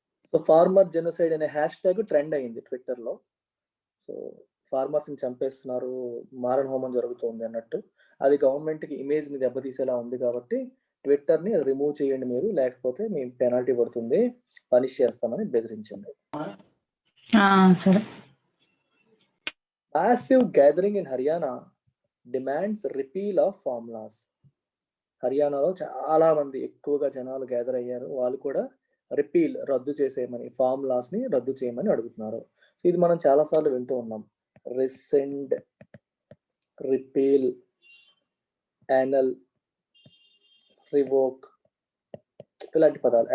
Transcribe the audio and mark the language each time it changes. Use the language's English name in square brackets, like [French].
[Telugu] So farmer genocide అనే hash tag trend అయింది Twitter లో. సో ఫార్మర్స్ ని చంపేస్తున్నారు, మారణ హోమం జరుగుతుంది అన్నట్టు. అది గవర్నమెంట్ కి ఇమేజ్ ని దెబ్బతీసేలా ఉంది కాబట్టి ట్విట్టర్ ని రిమూవ్ చేయండి మీరు, లేకపోతే మేము పెనాల్టీ పడుతుంది, పనిష్ చేస్తామని బెదిరించండి. [English] Massive gathering in Haryana demands repeal of farm laws. [Telugu] హర్యానాలో చాలా మంది ఎక్కువగా జనాలు గ్యాదర్ అయ్యారు. వాళ్ళు కూడా రద్దు చేసేయమని, ఫార్మ్ లాస్ ని రద్దు చేయమని అడుగుతున్నారు. సో ఇది మనం చాలా సార్లు వింటూ ఉన్నాం. రిసెండ్, రిపీల్, యానల్, రివోక్, ఇలాంటి పదాలు.